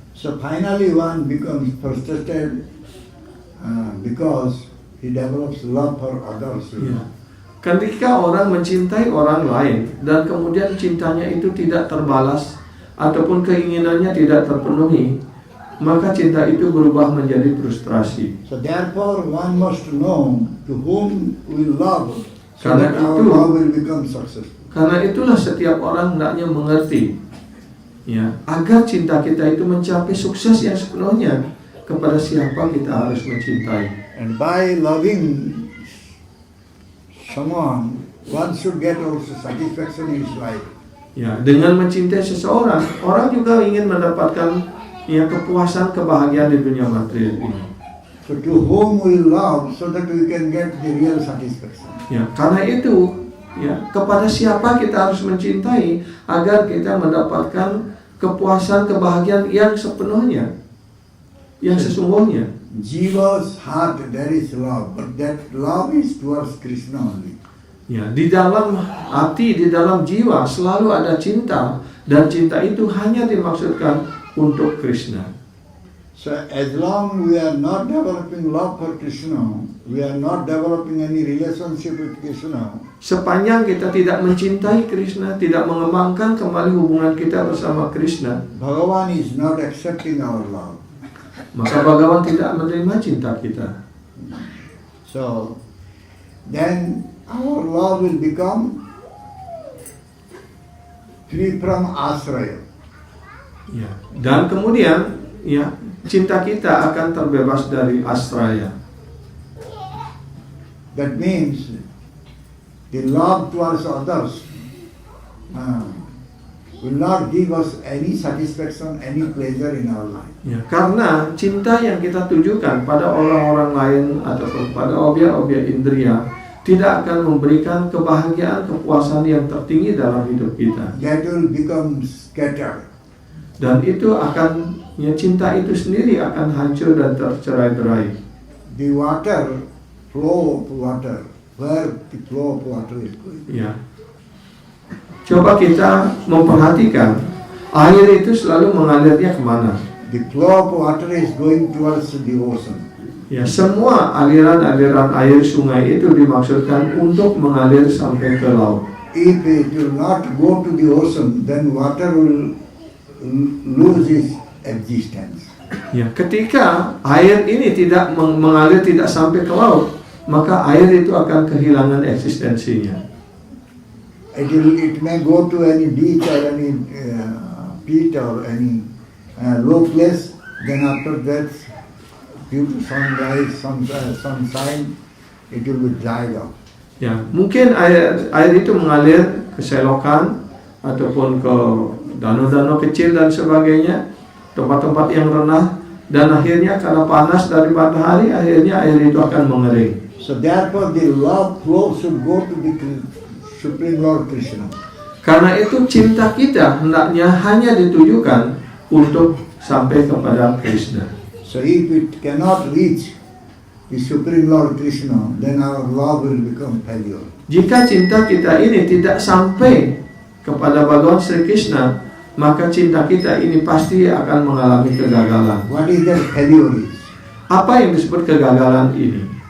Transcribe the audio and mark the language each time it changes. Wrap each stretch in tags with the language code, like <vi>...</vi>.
<en>So finally one becomes frustrated because he develops love for others. Ya.</en> <id>Ketika orang mencintai orang lain dan kemudian cintanya itu tidak terbalas ataupun keinginannya tidak terpenuhi, maka cinta itu berubah menjadi frustrasi.</id> <en>So therefore one must know to whom we love, so</en> <id>Karena</id> <en>that our</en> <id>itu-</id> <en>love will become successful.</en> <id>Karena itulah setiap orang hendaknya mengerti, agar cinta kita itu mencapai sukses yang sepenuhnya kepada siapa kita harus mencintai.</id> <en>And by loving someone, one should get also satisfaction in his life.</en> <id>Dengan mencintai seseorang, orang juga ingin mendapatkan kepuasan, kebahagiaan di dunia material ini.</id> <en>So to whom we love, so that we can get the real satisfaction.</en> <id>Karena itu, kepada siapa kita harus mencintai agar kita mendapatkan kepuasan, kebahagiaan yang sepenuhnya, yang sesungguhnya.</id> <en>Jiva's heart, there is love, but that love is towards Krishna only.</en> <id>Di dalam hati, di dalam jiwa selalu ada cinta, dan cinta itu hanya dimaksudkan untuk Krishna.</id> <en>So as long we are not developing love for Krishna, we are not developing any relationship with Krishna,</en> <id>Sepanjang kita tidak mencintai Krishna, tidak mengembangkan kembali hubungan kita bersama Krishna,</id> <en>Bhagavan is not accepting our love.</en> <id>maka Bhagavan tidak menerima cinta kita.</id> <en>So then our love will become free from asraya.</en> <id>Dan kemudian cinta kita akan terbebas dari asraya.</id> <en>That means the love towards others will not give us any satisfaction, any pleasure in our life.</en> <id>Karena cinta yang kita tujukan pada orang-orang lain ataupun pada objek-objek indria tidak akan memberikan kebahagiaan, kepuasan yang tertinggi dalam hidup kita.</id> <en>That will become scattered.</en> <id>Dan itu akan, cinta itu sendiri akan hancur dan tercerai-berai.</id> <en>The water, flow of water, where the flow of water is going.</en> <id>Coba kita memperhatikan air itu selalu mengalirnya kemana.</id> <en>The flow of water is going towards the ocean.</en> <id>Semua aliran-aliran air sungai itu dimaksudkan untuk mengalir sampai ke laut.</id> <en>If it will not go to the ocean, then water will lose its existence.</en> <id>Ketika air ini tidak mengalir, tidak sampai ke laut, maka air itu akan kehilangan eksistensinya.</id> <en>It may go to any beach or any pit or any low place. Then after that, due to sunrise, sunshine, it will be dried up.</en> <id>Mungkin air itu mengalir ke selokan ataupun ke danau-danau kecil dan sebagainya, tempat-tempat yang rendah, dan akhirnya karena panas dari matahari, akhirnya air itu akan mengering.</id> <en>So therefore, the love flow should go to the Supreme Lord Krishna.</en> <id>Karena itu cinta kita hendaknya hanya ditujukan untuk sampai kepada Krishna.</id> <en>So if it cannot reach the Supreme Lord Krishna, then our love will become failure.</en> <id>Jika cinta kita ini tidak sampai kepada Bhagawan Sri Krishna, maka cinta kita ini pasti akan mengalami kegagalan.</id> <en>What is that failure is?</en> <id>Apa yang disebut kegagalan ini?</id>